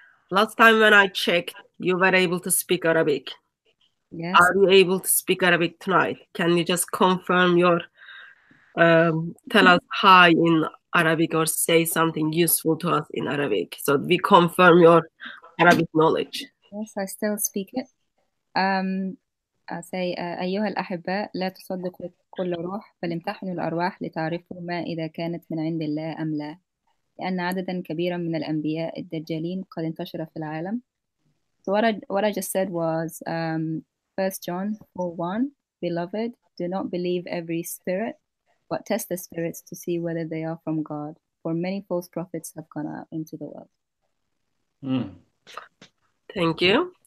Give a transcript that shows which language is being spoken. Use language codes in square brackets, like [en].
[en] Last time when I checked, you were able to speak Arabic. Yes. Are you able to speak Arabic tonight? Can you just confirm tell us hi in Arabic or say something useful to us in Arabic so we confirm your Arabic knowledge? Yes, I still speak it. I say [ar] أيها الأحباء لا تصدقوا كل روح بل امتحنوا الأرواح لتعرفوا ما إذا كانت من عند الله أم لا لأن عددا كبيرا من الأنبياء الدجالين قد انتشر في العالم. [en] So what I just said was 1 John 4:1, Beloved, do not believe every spirit, but test the spirits to see whether they are from God. For many false prophets have gone out into the world. Thank you.